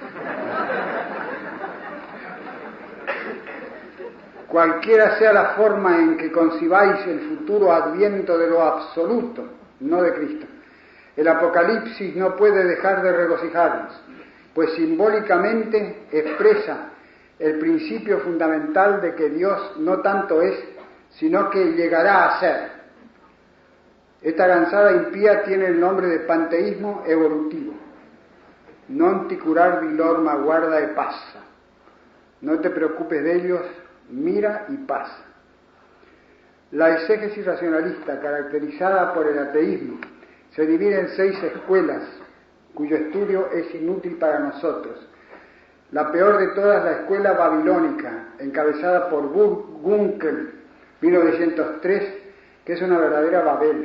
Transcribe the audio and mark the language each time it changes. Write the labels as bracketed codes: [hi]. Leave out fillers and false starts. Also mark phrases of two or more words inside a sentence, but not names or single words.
[es] Cualquiera sea la forma en que concibáis el futuro adviento de lo absoluto, no de Cristo, el Apocalipsis no puede dejar de regocijarnos, pues simbólicamente expresa el principio fundamental de que Dios no tanto es, sino que llegará a ser. Esta gansada impía tiene el nombre de panteísmo evolutivo. [it] Non ti curar di lor ma guarda e passa. [es] No te preocupes de ellos, mira y pasa. La exégesis racionalista, caracterizada por el ateísmo, se divide en 6 escuelas, cuyo estudio es inútil para nosotros. La peor de todas, la escuela babilónica, encabezada por Gunkel, 1903, que es una verdadera Babel.